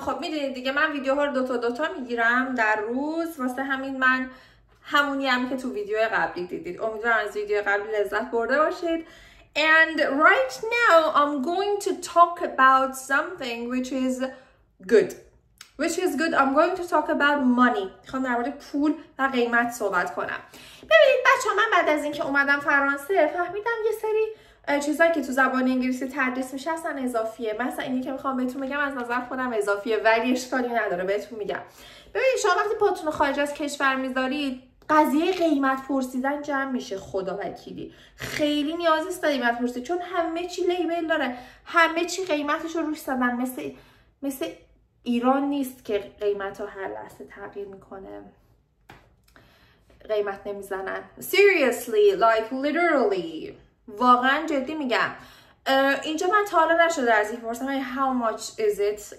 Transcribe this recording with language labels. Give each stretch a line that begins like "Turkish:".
Persian: خب میدونید دیگه من ویدیوها رو دوتا میگیرم در روز، واسه همین من همونیم که تو ویدیو قبلی دیدید. امیدوارم از ویدیو قبلی لذت برده باشید.
English: And right now I'm going to talk about something which is good. I'm going to talk about money.
Persian: میخوام در مورد پول و قیمت صحبت کنم. ببینید بچه‌ها، من بعد از اینکه اومدم فرانسه فهمیدم یه سری چیزایی که تو زبان انگلیسی تدریس میشه اصلا اضافیه. مثلا اینی که میخوام بهتون بگم از نظر خودم اضافیه، ولی اشکالی نداره بهتون میگم. ببینید شما وقتی پاتون رو خارج از کشور میذارید، قضیه قیمت پرسیدن جمع میشه. خدا وکیلی خیلی نیاز نیست قیمت پرسید، چون همه چی لیبل داره، همه چی قیمتش رو روش زدن. مثل ایران نیست که قیمت ها هر لحظه تغییر میکنه، قیمت نمیزنن.
English: Seriously, like literally.
Persian: واقعا جدی میگم. اینجا من تا حالا نشده از این پرسم
English: how much is it.